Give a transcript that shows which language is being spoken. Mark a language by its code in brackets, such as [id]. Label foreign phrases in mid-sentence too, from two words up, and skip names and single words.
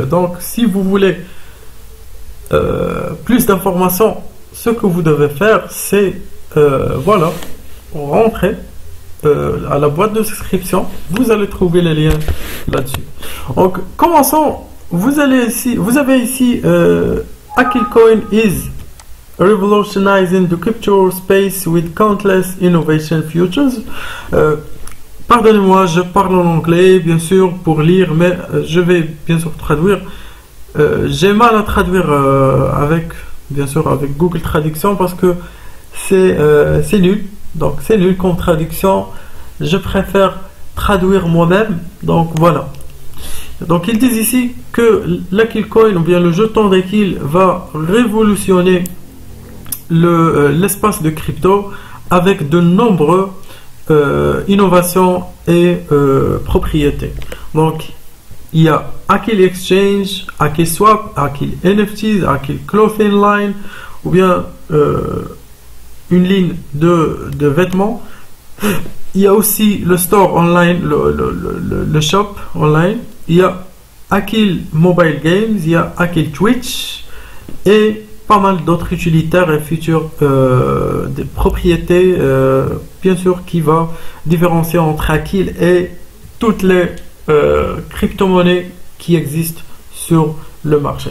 [fr] Donc si vous voulez plus d'informations, ce que vous devez faire c'est voilà, rentrer à la boîte de souscription, vous allez trouver les liens là-dessus. Donc commençons. Vous avez ici [en] Akil Coin is revolutionizing the crypto space with countless innovation futures. [fr] Pardonnez-moi, je parle en anglais, bien sûr, pour lire, mais je vais bien sûr traduire. J'ai mal à traduire avec Google Traduction parce que c'est nul. Donc, c'est nul comme traduction. Je préfère traduire moi-même. Donc, voilà. Donc, ils disent ici que l'Akil Coin, ou bien le jeton d'Akil, va révolutionner l'espace de crypto avec de nombreux innovation et propriété. Donc il y a Akil Exchange, Akil Swap, Akil NFTs, Akil Clothing Line, ou bien une ligne de vêtements. Il y a aussi le [en] store online, [fr] le [en] shop online. [fr] Il y a Akil Mobile Games, il y a Akil Twitch et pas mal d'autres utilitaires et futures des propriétés, bien sûr, qui va différencier entre Akil et toutes les crypto-monnaies qui existent sur le marché.